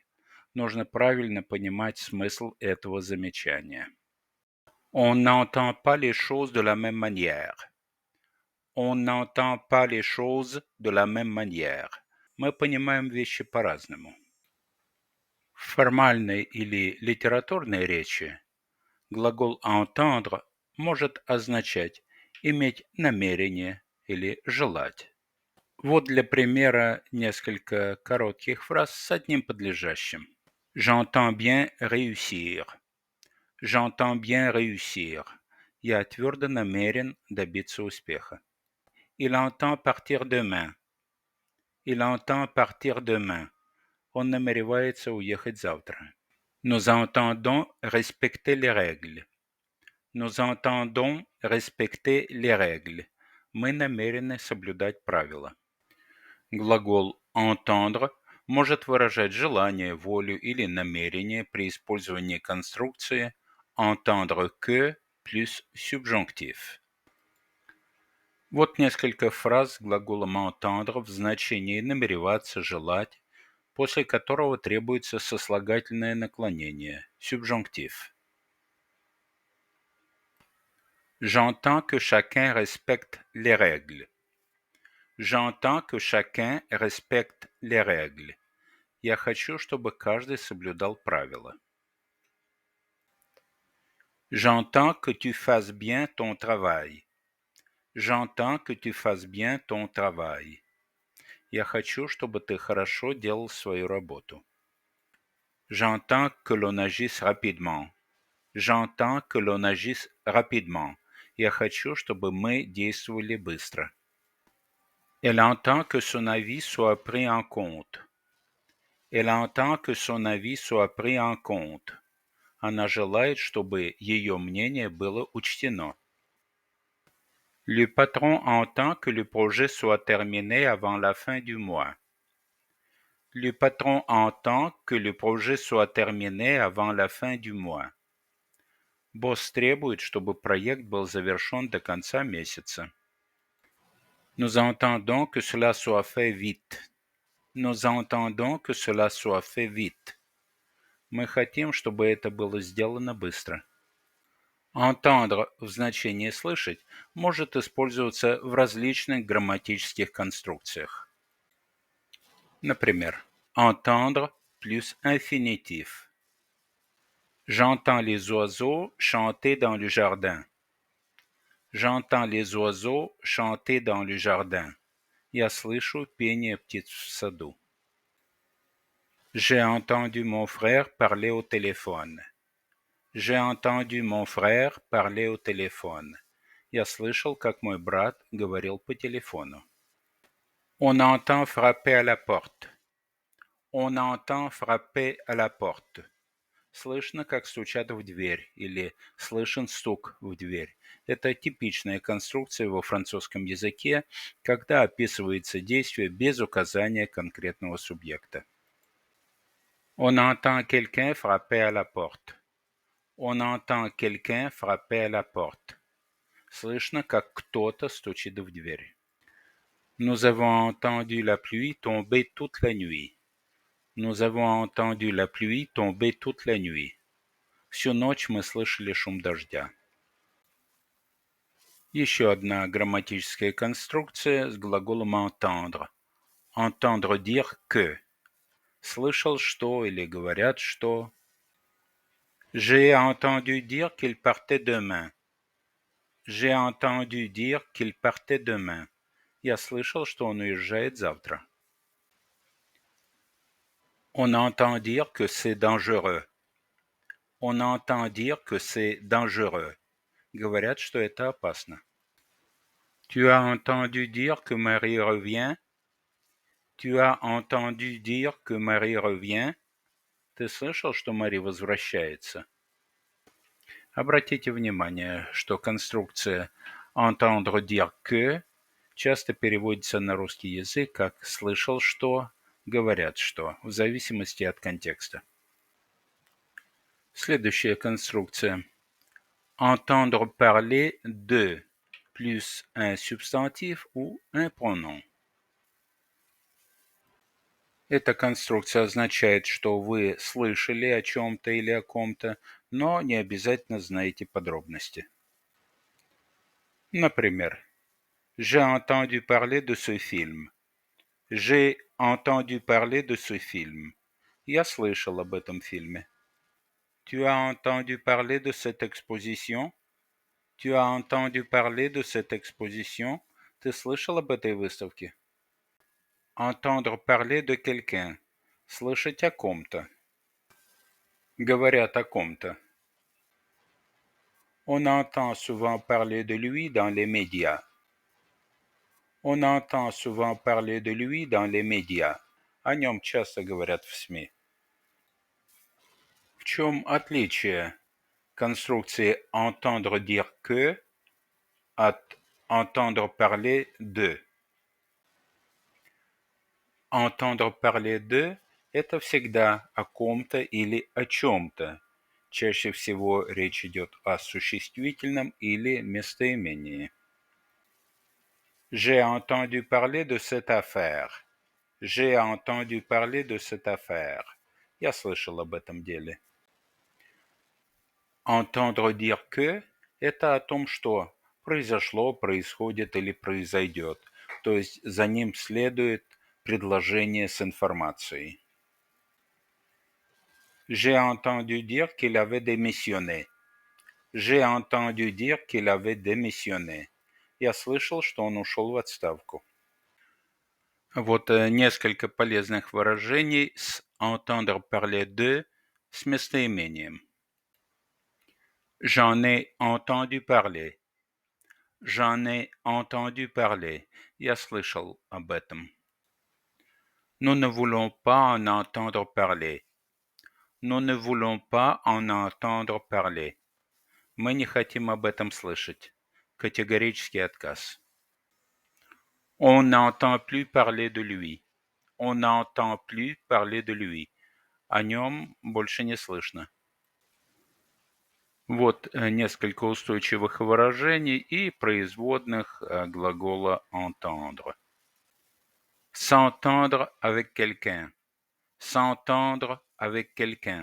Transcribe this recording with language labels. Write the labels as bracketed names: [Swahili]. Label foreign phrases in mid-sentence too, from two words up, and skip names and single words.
[Russian] Нужно правильно понимать смысл этого замечания. [French] On n'entend pas les choses de la même manière. On n'entend pas les choses de la même manière. [Russian] Мы понимаем вещи по-разному. В формальной или литературной речи глагол entendre может означать иметь намерение или желать. Вот для примера несколько коротких фраз с одним подлежащим. [French] J'entends bien réussir. J'entends bien réussir. [Russian] Я твердо намерен добиться успеха. [French] Il entend partir demain. Il entend partir demain. [Russian] Он намеревается уехать завтра. [French] Nous entendons respecter les règles. Nous entendons respecter les règles. [Russian] Мы намерены соблюдать правила. Глагол entendre может выражать желание, волю или намерение при использовании конструкции [French] entendre que [Russian] плюс subjonctif. Вот несколько фраз с глаголом entendre в значении намереваться, желать, после которого требуется сослагательное наклонение subjonctif. [French] J'entends que chacun respecte les règles. J'entends que chacun respecte les règles. [Russian] Я хочу, чтобы каждый соблюдал правила. [French] J'entends que tu fasses bien ton travail. J'entends que tu fasses bien ton travail. [Russian] Я хочу, чтобы ты хорошо делал свою работу. [French] J'entends que l'on agisse rapidement. J'entends que l'on agisse rapidement. [Russian] Я хочу, чтобы мы действовали быстро. [French] Elle entend que son avis soit pris en compte. Elle entend que son avis soit pris en compte. [Russian] Она желает, чтобы ее мнение было учтено. [French] Le patron entend que le projet soit terminé avant la fin du mois. Le patron entend que le projet soit terminé avant la fin du mois. [Russian] Босс требует, чтобы проект был завершен до конца месяца. [French] Nous entendons que cela soit fait vite. Nous entendons que cela soit fait vite. [Russian] Мы хотим, чтобы это было сделано быстро. Entendre в значении «слышать» может использоваться в различных грамматических конструкциях. Например, entendre плюс инфинитив. [French] J'entends les oiseaux chanter dans le jardin. J'entends les oiseaux chanter dans le jardin. [Russian] Я слышу пение птиц в саду. [French] J'ai entendu mon frère parler au téléphone. J'ai entendu mon frère parler au téléphone. [Russian] Я слышал, как мой брат говорил по телефону. [French] On entend frapper à la porte. On entend frapper à la porte. [Russian] Слышно, как стучат в дверь, или слышен стук в дверь. Это типичная конструкция во французском языке, когда описывается действие без указания конкретного субъекта. [French] On entend quelqu'un frapper à la porte. On entend quelqu'un frapper à la porte. [Russian] Слышно, как кто-то стучит в дверь. [French] Nous avons entendu la pluie tomber toute la nuit. Nous avons entendu la pluie tomber toute la nuit. [Russian] Всю ночь мы слышали шум дождя. Еще одна грамматическая конструкция с глаголом entendre. [French] Entendre dire que. [Russian] Слышал что или говорят что. [French] J'ai entendu dire qu'il partait demain. J'ai entendu dire qu'il partait demain. [Russian] Я слышал, что он уезжает завтра. [French] On entend dire que c'est dangereux. On entend dire que c'est dangereux. [Russian] Говорят, что это опасно. [French] Tu as entendu dire que Marie revient? Tu as entendu dire que Marie revient? [Russian] Ты слышал, что Мари возвращается? Обратите внимание, что конструкция [French] entendre dire que [Russian] часто переводится на русский язык как «слышал что», «говорят что», в зависимости от контекста. Следующая конструкция. [French] Entendre parler de plus un substantif ou un pronom. [Russian] Эта конструкция означает, что вы слышали о чем-то или о ком-то, но не обязательно знаете подробности. Например, [French] J'ai entendu parler de ce film. J'ai entendu parler de ce film. [Russian] Я слышал об этом фильме. [French] Tu as entendu parler de cette exposition? Tu as entendu parler de cette exposition? [Russian] Ты слышал об этой выставке? [French] Entendre parler de quelqu'un. [Russian] Слышать о ком-то. Говорят о ком-то. [French] On entend souvent parler de lui dans les médias. On entend souvent parler de lui dans les médias. [Russian] О нем часто говорят в СМИ. В чем отличие конструкции [French] «entendre dire que» [Russian] от [French] «entendre parler de»? Entendre parler de – [Russian] это всегда о ком-то или о чем-то. Чаще всего речь идет о существительном или местоимении. [French] J'ai entendu parler de cette affaire. J'ai entendu parler de cette affaire. [Russian] Я слышал об этом деле. [French] Entendre dire que – [Russian] это о том, что произошло, происходит или произойдет. То есть за ним следует предложение с информацией. [French] J'ai entendu dire qu'il avait démissionné. J'ai entendu dire qu'il avait démissionné. [Russian] Я слышал, что он ушел в отставку. Вот несколько полезных выражений с [French] entendre parler de [Russian] с местоимением. [French] J'en ai entendu parler. J'en ai entendu parler. [Russian] Я слышал об этом. [French] Nous ne voulons pas en entendre parler. Nous ne voulons pas en entendre parler. [Russian] Мы не хотим об этом слышать. Категорический отказ. [French] On n'entend plus parler de lui. On n'entend plus parler de lui. [Russian] О нем больше не слышно. Вот несколько устойчивых выражений и производных глагола entendre. [French] S'entendre avec quelqu'un. S'entendre avec quelqu'un.